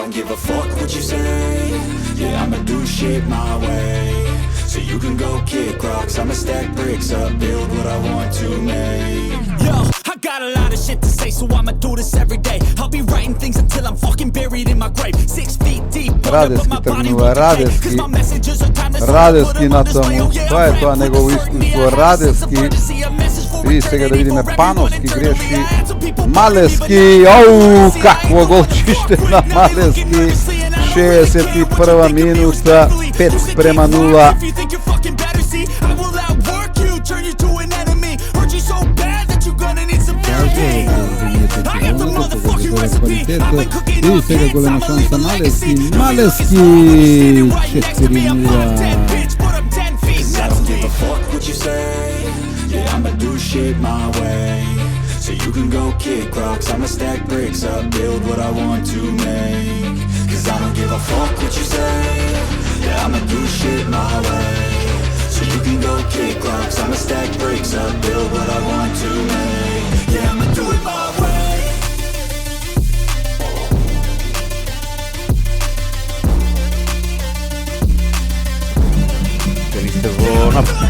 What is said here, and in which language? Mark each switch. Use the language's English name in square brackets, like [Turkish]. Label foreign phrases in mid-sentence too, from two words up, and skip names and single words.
[English] a fuck what you say. Yeah, I'ma do shit my way. So you can go kick rocks, I'ma stack bricks up, build what I want to make. Yo, I got a lot of shit to say, so I'ma do this every day. I'll be writing things until I'm fucking buried in my grave. 6 feet deep, [Macedonian] Радевски тргнува, Радевски на тому. Тоа е тоа негово искуство. Радевски. И сега да видиме Пановски греши. Малевски, оу, какво голчиште на Малевски. 61 минута, 5:0. И сега голема шанса Малевски. Малевски 4:0. [English] I'ma do shit my way. So you can go kick rocks, I'ma stack bricks up, build what I want to make. Cause I don't give a fuck what you say. Yeah, I'ma do shit my way. So you can go kick rocks, I'ma stack bricks up, build what I want to make. Yeah, I'ma do it my way. [Macedonian] Келите во напад.